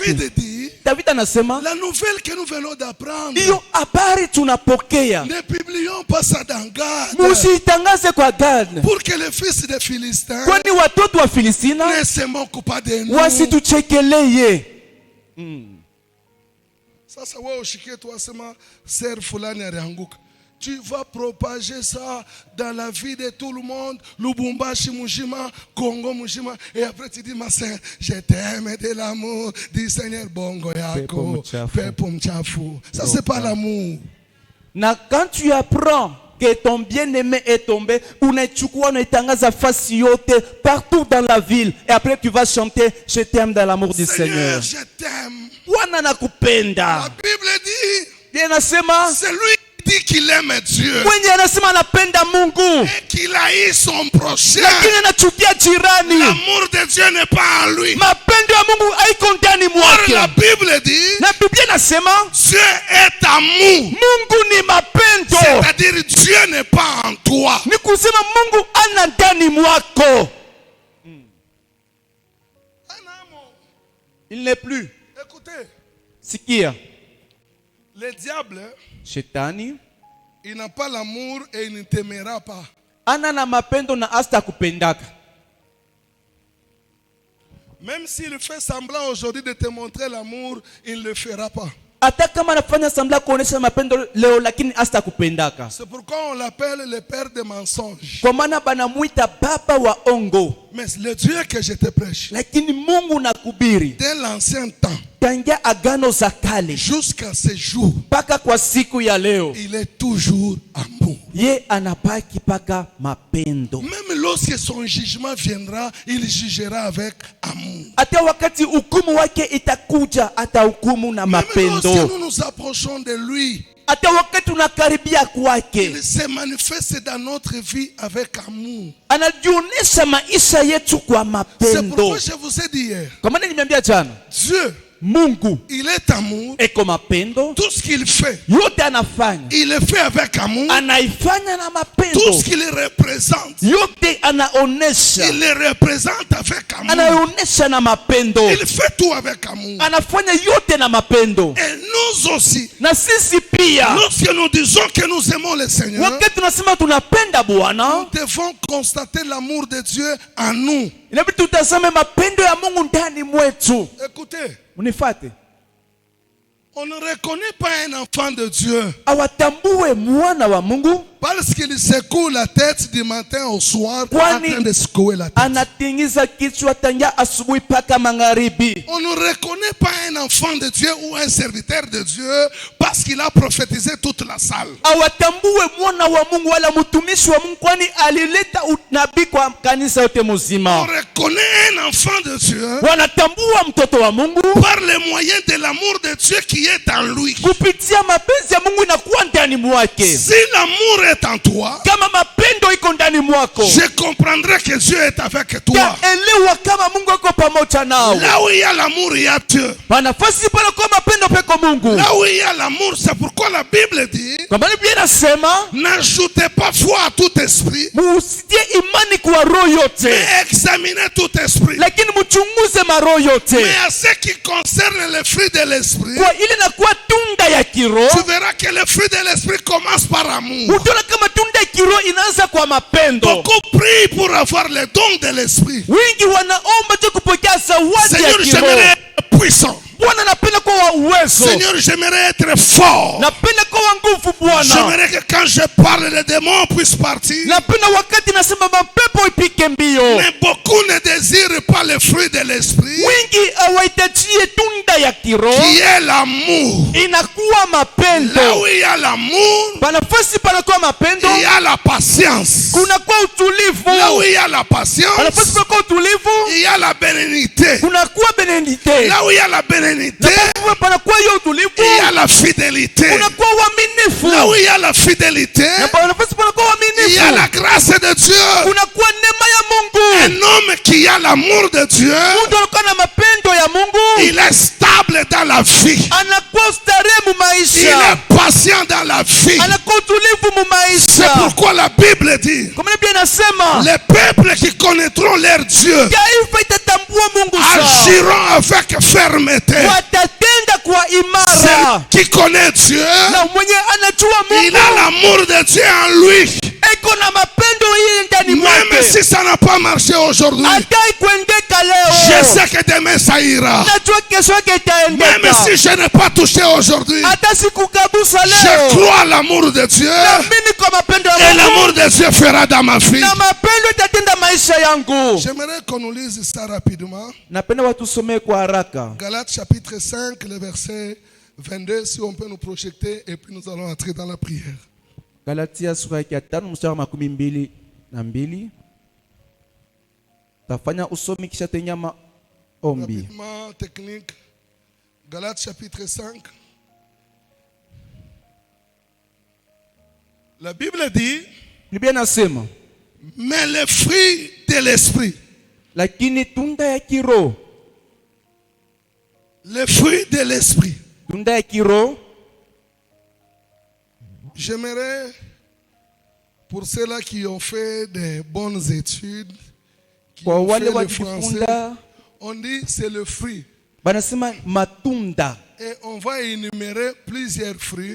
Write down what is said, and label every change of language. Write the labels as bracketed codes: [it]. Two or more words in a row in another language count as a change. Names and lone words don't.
[fr] David dit, [sw] David anasema, [fr] la nouvelle que nous venons d'apprendre, [sw] hiyo habari tunapokea, [fr] ne publions pas ça dans Gad, [sw] musitangaze kwa Gad, [fr] pour que les fils des Philistins [sw] kwani watoto wa Filistina [fr] ne se moquent pas de nous. [sw] wasituchekeleye. Sasa wewe ushikie tu asema ser fulani alianguka. [fr] Tu vas propager ça dans la vie de tout le monde, Lubumbashi mujima, Congo mujima, et après tu dis ma sœur, je t'aime de l'amour du Seigneur [sw] bongo yako, pepo mchafu. [fr] Ça c'est pas l'amour. Na quand tu apprends que ton bien-aimé est tombé, [sw] unaichukua unaitangaza fasi yote, [fr] partout dans la ville, et après tu vas chanter je t'aime dans l'amour du Seigneur. Je t'aime. [sw] Wana nakupenda. [fr] La Bible dit, [sw] Inasema [fr] celui qui dit dit qu'il aime Dieu [sw] mwenye anasema anapenda Mungu [fr] et qu'il haït son prochain, [sw] lakini anachukia jirani, [fr] l'amour de Dieu n'est pas en lui. [sw] mapendo ya Mungu haiko ndani [fr] Or, [sw] mwake. [fr] la Bible dit [sw] Na Biblia inasema [fr] Dieu est amour. [sw] Mungu ni mapendo, [fr] C'est-à-dire Dieu n'est pas en toi. [sw] ni kusema Mungu ana ndani mwako. [fr] Il n'est plus. Écoutez, [sw] Sikia, [fr] le diable, [sw] shetani [fr] il n'a pas l'amour et il ne t'aimera pas. [sw] ana na mapendo na hasta kupendaka. [fr] Même s'il fait semblant aujourd'hui de te montrer l'amour, il ne le fera pas. [sw] Hata kama anafanya sambla kuonesha mapendo leo, lakini hasta kupendaka. [fr] C'est pourquoi on l'appelle le père des mensonges. [sw] Kwa maana banamuita baba wa ongo. [fr] Mais le Dieu que je te prêche, [sw] Lakini Mungu nakubiri [fr] dès l'ancien temps [sw] tangia agano za kale [fr] jusqu'à ce jour, [sw] mpaka kwa siku ya leo, [fr] il est toujours amour. [sw] ye anabaki paka mapendo. [fr] Même lorsque son jugement viendra, il jugera avec amour. [sw] Hata wakati hukumu wake itakuja, atahukumu na [fr] Même [sw] mapendo. [fr] lorsque nous nous approchons de lui, [sw] Hata wakati unakaribia kwake, [fr] il se manifeste dans notre vie avec amour. [sw] anajionyesha maisha yetu kwa [fr] C'est [sw] mapendo. [fr] pourquoi je vous ai dit hier, [sw] Kwa maana nimeambia jana, [fr] Dieu, [sw] Mungu [fr] il est amour. [sw] eko mapendo, [fr] Tout ce qu'il fait, [sw] yote anafanya [fr] il le fait avec amour. [sw] anaifanya na [fr] Tout [sw] mapendo, [fr] ce qu'il représente, [sw] yote anaonesha, [fr] il le représente avec amour. [sw] anaonesha na mapendo, [fr] Il fait tout avec amour. [sw] anafanya yote na mapendo. [fr] Et nous aussi, [sw] Na sisi pia [fr] lorsque nous disons que nous aimons le Seigneur, [sw] wakati tunasema tunapenda Bwana, [fr] nous devons constater l'amour de Dieu en nous. [sw] inabidi tutazame mapendo ya Mungu ndani mwetu. [fr] Écoutez, [sw] Unifate, [fr] on ne reconnaît pas un enfant de Dieu [sw] awatambue mwana wa Mungu [fr] parce qu'il secoue la tête du matin au soir, en [sw] Kwani [fr] train de secouer la tête. [sw] anatingiza kichwa tangia asubuhi paka magharibi. [fr] On ne reconnaît pas un enfant de Dieu ou un serviteur de Dieu parce qu'il a prophétisé toute la salle. [sw] Awatambue mwana wa Mungu wala mtumishi wa Mungu, kwani alileta unabii kwa kanisa yote [fr] On [sw] mzima. [fr] reconnaît un enfant de Dieu [sw] Wanatambua mtoto wa Mungu [fr] par le moyen de l'amour de Dieu qui est en lui. [sw] kupitia mapenzi ya Mungu inakuwa ndani mwake. [fr] Si l'amour est en toi, [sw] Kama mapendo iko ndani mwako, [fr] je comprendrai que Dieu est avec toi. [sw] elewa kama Mungu yuko pamoja nawe. [fr] Là où il y a l'amour, il y a Dieu. [sw] Panafasi pale kwa mapendo peko Mungu. [fr] Là où il y a l'amour, c'est pourquoi la Bible dit, [sw] Kwa maana Biblia inasema [fr] n'ajoutez pas foi à tout esprit, [sw] musitie imani kwa roho yote, [fr] mais examinez tout esprit. [sw] lakini mchunguze maroho yote. [fr] Mais à ce qui concerne le fruit de l'esprit, [sw] Kwa ile nakuwa tunda ya kiroho, [fr] tu verras que le fruit de l'esprit commence par amour. [sw] utaona kama tunda ya kiroho inaanza kwa mapendo. [fr] Beaucoup prient pour avoir le don de l'esprit. [sw] Wingi wanaomba tu kupokea zawadi ya [fr] Seigneur, [sw] kiroho. [fr] j'aimerais être puissant. [sw] Bwana, napenda kuwa wa uwezo, [fr] Seigneur, j'aimerais être fort. [sw] napenda kuwa wa nguvu Bwana, [fr] J'aimerais que quand je parle, les démons puissent partir. [sw] napenda wakati nasema mapepo ipike mbio. [fr] Mais beaucoup ne désirent pas le fruit de l'esprit, [sw] Wingi hawaitajie tunda ya kiroho, [fr] qui est l'amour. [sw] inakuwa [fr] Là [sw] mapendo. [fr] où il y a l'amour, [sw] Panafasi panakuwa mapendo, [fr] il y a la patience. [sw] kunakuwa utulivu. [fr] Là où il y a la patience, [sw] Panafasi panakuwa utulivu, [fr] il y a la bénédiction. [sw] kunakuwa benedite. [fr] Là où il y a la bénédiction, [sw] Panakuwa hiyo utulivu, [fr] il y a la fidélité. [sw] kunakuwa uaminifu. [fr] Là où il y a la fidélité, [sw] Na panafasi panakuwa [fr] il y a la [sw] uaminifu, [fr] grâce de Dieu. [sw] kunakuwa neema ya Mungu. [fr] Un homme qui a l'amour de Dieu, [sw] Mtu anakuwa na mapendo ya Mungu, [fr] il est stable dans la vie. [sw] anakuwa starehe mu [fr] Il [sw] maisha, [fr] est patient dans la vie. [sw] anakuwa utulivu mu [fr] C'est [sw] maisha. [fr] pourquoi la Bible dit, [sw] Kwa maana Biblia inasema [fr] les peuples qui connaîtront leur Dieu [sw] taifa itatambua Mungu sawa, [fr] agiront avec fermeté. [sw] watatenda kwa imara. [fr] Celui qui connaît Dieu, [sw] Na mwenye anajua [fr] il a [sw] Mungu [fr] l'amour de Dieu en lui. [sw] eko na mapendo hii ndani [fr] Même [sw] mwake, [fr] si ça n'a pas marché aujourd'hui, [sw] hatai kuendeka [fr] je [sw] leo, [fr] sais que demain ça ira. [sw] najua kesho yake [fr] Même [sw] itaendeka. [fr] si je n'ai pas touché aujourd'hui, [sw] Hata sikukagusa [fr] je [sw] leo, [fr] crois à l'amour de Dieu [sw] naamini kwa mapendo [fr] et [sw] ya [fr] l'amour [sw] Mungu, [fr] de Dieu fera dans ma vie. [sw] na mapendo itatenda maisha yangu. [fr] J'aimerais qu'on nous lise ça rapidement. [sw] Napenda watusomee kwa haraka [fr] Galates chapitre 5, le verset 22, si on peut nous projeter, et puis nous allons entrer dans la prière. [sw] Galatia sura ya 5 mstari wa 22. Tafanya usomi kisha tenya maombi. [fr] Rapidement, technique. Galates chapitre 5. La Bible dit, [sw] Biblia inasema, [fr] mais les fruits de l'esprit. [sw] lakini tunda ya kiroho, [fr] Les fruits de l'esprit. [sw] tunda ya kiroho, [fr] J'aimerais, pour ceux-là qui ont fait des bonnes études, qui [sw] kwa [fr] ont [sw] wale [fr] fait le français, [sw] walijifunza, [fr] on dit c'est le fruit. [sw] banasema matunda, [fr] Et on va énumérer plusieurs fruits,